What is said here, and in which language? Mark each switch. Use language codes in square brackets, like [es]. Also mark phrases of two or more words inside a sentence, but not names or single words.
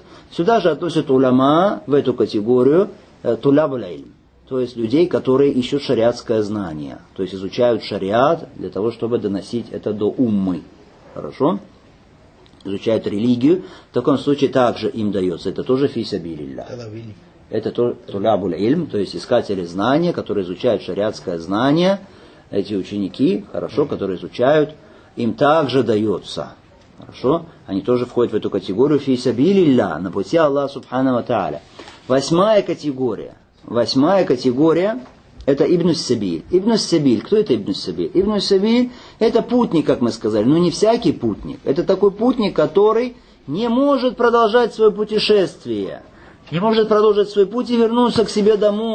[ru] Сюда же относят уляма в эту категорию [ar] طلاب العلم. [ru] То есть людей, которые ищут шариатское знание. То есть изучают шариат для того, чтобы доносить это до уммы. Хорошо? Изучают религию. В таком случае также им дается. Это тоже [ar] في سبيل الله. [ru] Это [ar] طلاب العلم, [ru] то есть искатели знания, которые изучают шариатское знание. Эти ученики, хорошо, которые изучают, им также дается. Хорошо? Они тоже входят в эту категорию [ar] في سبيل الله, [ru] на пути Аллаха [ar] سبحانه وتعالى. [ru] 8 категория. 8 категория это [ar] ابن السبيل. ابن السبيل, [ru] кто это [ar] ابن السبيل? ابن السبيل [ru] это путник, как мы сказали, но не всякий путник. Это такой путник, который не может продолжать свое путешествие, не может продолжить свой путь и вернуться к себе домой.